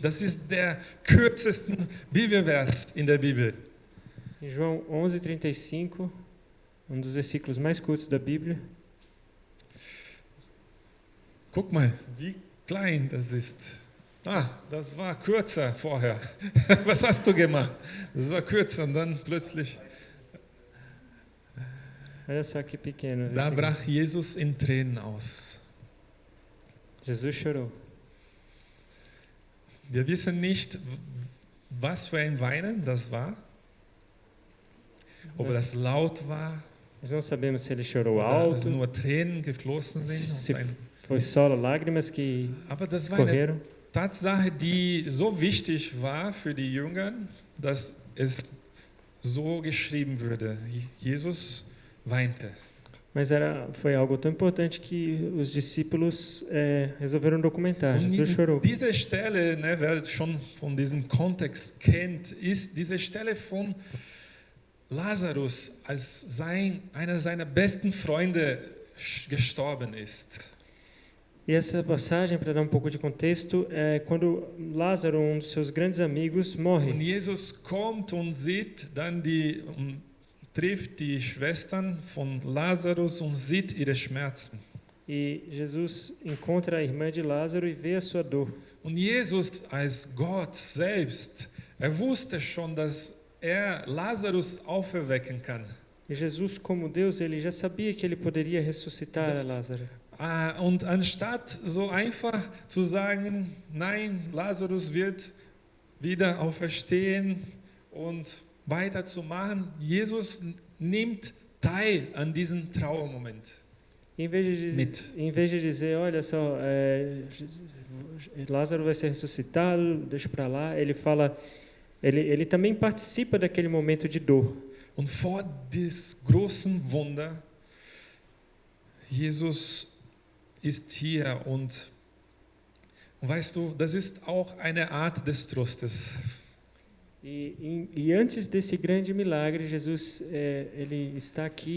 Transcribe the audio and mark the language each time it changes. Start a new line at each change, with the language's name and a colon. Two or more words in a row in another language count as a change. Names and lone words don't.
German: Das ist der kürzeste Bibelvers in der Bibel.
Portuguese: Em João 11:35, dos versículos mais curtos da Bíblia.
German: Guck mal, wie klein das ist. Ah, das war kürzer vorher. Was hast du gemacht? Das war kürzer und dann plötzlich.
Portuguese: Olha só que pequeno.
German: Da
Portuguese: versículo.
German: brach Jesus in Tränen aus.
Portuguese: Jesus chorou.
German: Wir wissen nicht, was für ein Weinen das war. Ob das laut war,
Portuguese: Nós não sabemos se ele chorou
German: oder es
Portuguese: alto,
German: nur Tränen geflossen sind.
Portuguese: se foi só lágrimas que
German: Aber das war eine
Portuguese: correram.
German: Tatsache, die so wichtig war für die Jünger, dass es so geschrieben würde. Jesus weinte.
Portuguese: Mas foi algo tão importante que os discípulos resolveram documentar.
German: Und
Portuguese: Jesus chorou.
German: diese Stelle, ne, wer schon von diesem Kontext kennt, ist diese Stelle von Lazarus, als einer seiner besten Freunde gestorben ist.
Portuguese: E essa passagem, para dar um pouco de contexto, é quando Lázaro, um dos seus grandes amigos,
German: Und
Portuguese: morre.
German: Jesus kommt und sieht dann trifft die Schwestern von Lazarus und sieht ihre Schmerzen.
Portuguese: E Jesus encontra a irmã de Lázaro e vê a sua dor.
German: Und Jesus als Gott selbst, wusste schon, dass Lazarus auferwecken kann.
Portuguese: E Jesus, como Deus, ele já sabia que ele poderia ressuscitar
German: Das-
Portuguese: Lázaro.
German: Und anstatt so einfach zu sagen, nein, Lazarus wird wieder auferstehen und weiterzumachen, Jesus nimmt teil an diesem Trauermoment. Mit.
Portuguese: Em vez de dizer, olha só, Lázaro vai ser ressuscitado, deixa para lá, ele fala, ele também participa daquele momento de dor.
German: Und vor diesem großen Wunder, Jesus ist hier und weißt du, das ist auch eine Art des Trostes.
Portuguese: E antes desse grande milagre, Jesus ele está aqui.